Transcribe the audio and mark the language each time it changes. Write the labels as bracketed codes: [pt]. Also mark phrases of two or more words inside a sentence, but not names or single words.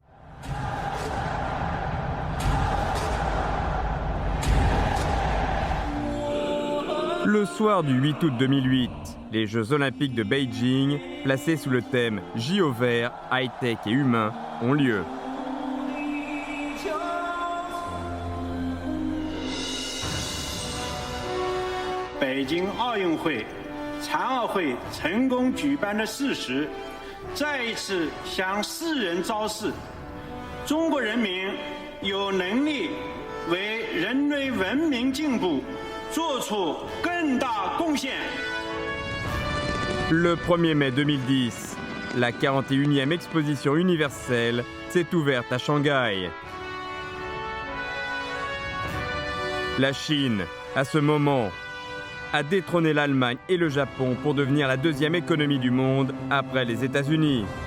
[fr] Le soir du 8 août 2008, les Jeux Olympiques de Beijing, placés sous le thème « JO vert, high-tech et humain », ont lieu. [zh] Beijing 奥运会、残奥会成功举办的事实，再一次向世人昭示，中国人民有能力为人类文明进步做出更大贡献。 [fr] Le 1er mai 2010, la 41e exposition universelle s'est ouverte à Shanghai. La Chine, à ce moment, a détrôné l'Allemagne et le Japon pour devenir la 2e économie du monde après les États-Unis.